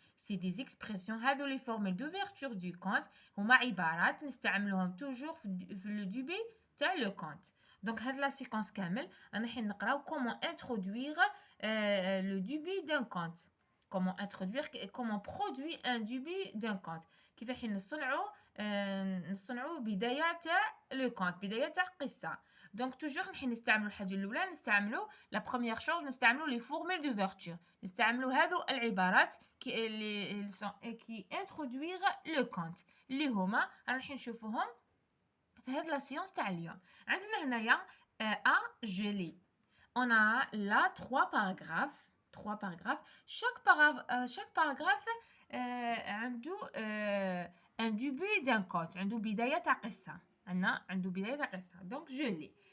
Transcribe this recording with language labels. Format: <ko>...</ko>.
<fr>C'est des expressions. هذو les formules d'ouverture du compte</fr> <ar>هما عبارات نستعملوهم</ar> <fr>toujours في le début تاع le compte. Donc هاد la séquence</fr> <ar>كامل راح نقراو</ar> <fr>comment introduire le début d'un compte. Comment introduire et comment produire un début d'un compte.</fr> <ar>كيفاش نصنعوا بداية تاع</ar> <fr>le compte</fr> <ar>بداية تاع قصة.</ar> <fr>Donc toujours</fr> <ar>نحن نستعملوا الحاجة الأولى نستعملوا</ar> <fr>la première chose نستعملوا les formules d'ouverture.</fr> <ar>نستعملوا هذو العبارات</ar> <fr>qui introduire le compte</fr> <ar>اللي هما راح نشوفوهم في هاد</ar> <fr>la séance</fr> <ar>تاع اليوم. عندنا هنايا</ar> <fr>à geler. On a là trois paragraphes. Chaque paragraphe</fr> <ar>عنده</ar> <fr>un début d'un compte.</fr> <ar>عنده بداية تاع قصة. عنده بداية تاع قصة.</ar> <fr>Donc je lis.</fr>